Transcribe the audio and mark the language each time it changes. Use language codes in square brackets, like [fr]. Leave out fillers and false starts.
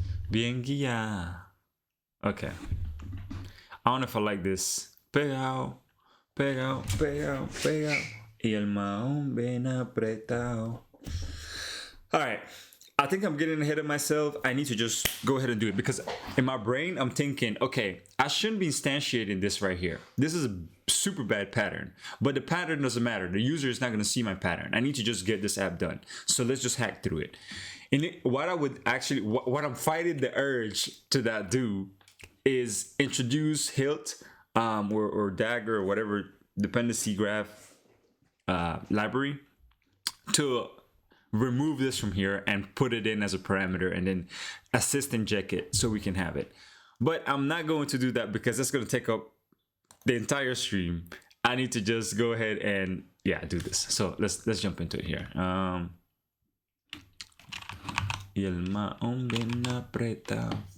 [es] Bien guía. [en] Okay. I don't know if I like this. [es] Pegao, pegao, pegao, pegao. Y el mahón bien apretado. [en] All right. I think I'm getting ahead of myself. I need to just go ahead and do it because in my brain, I'm thinking, okay, I shouldn't be instantiating this right here. This is a super bad pattern, but the pattern doesn't matter. The user is not going to see my pattern. I need to just get this app done. So let's just hack through it. And what I would actually, what I'm fighting the urge to that do is introduce hilt or dagger or whatever dependency graph library to remove this from here and put it in as a parameter and then assist inject it so we can have it. But I'm not going to do that because that's going to take up the entire stream. I need to just go ahead and do this. So let's jump into it here. [es] Y el mahón bien apretado.